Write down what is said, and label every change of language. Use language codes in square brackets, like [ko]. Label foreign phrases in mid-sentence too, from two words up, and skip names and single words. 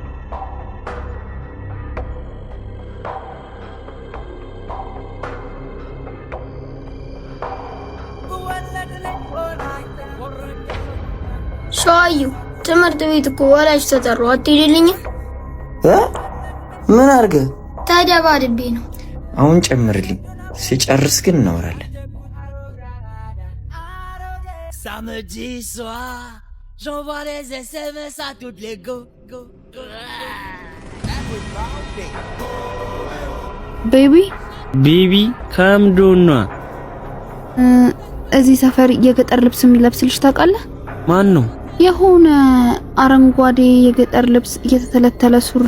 [am] ሻዩ ትምህርት ቤት እኮ ወላጅ ተጠሩ አትሄድልኝም? ምን አርገ? ተደባድቤ ነው። አሁን ጨምርልኝ፣ ሲጨርስ ግን እናወራለን። [fr] Samedi soir, j'envoie les SMS à toutes les go. [am] ቤቢ ከምዶና እዚህ ሰፈር የገጠር ልብስ የሚለብስ ልጅ ታውቃለህ? ማን ነው? የሆነ አረንጓዴ የገጠር ልብስ እየተተለተለ ሱሪ።